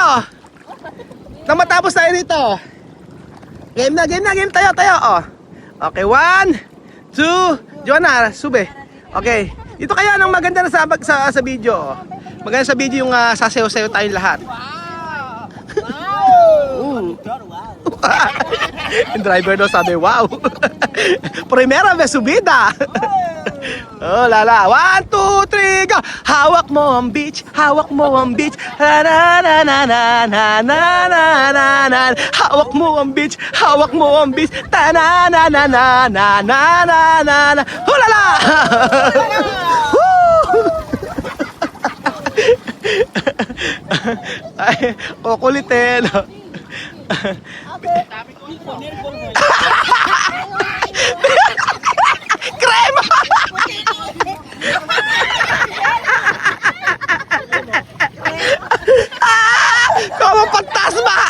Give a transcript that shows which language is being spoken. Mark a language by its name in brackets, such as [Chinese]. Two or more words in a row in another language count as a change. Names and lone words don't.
[Filipino] Nang matapos tayo rito. Game tayo. Oh. Okay, 1, 2, Joanna, sube. Okay. Dito kayo ng maganda na sa video. Maganda sa video yung sasayaw-sayaw tayong lahat. Yung driver daw sabi, [English] wow. [Spanish] Primera vez subida. Oh, lala. [Filipino] 1, 2, 3, go. Hawak mo ang beach. Hawak mo ang beach. Na na na na na na na na na. Hawak mo ang beach. Hawak mo ang beach. Ta na na na na na na na na na. Hulala. Ay, kukulitin. [Spanish] Crema! Como fantasma!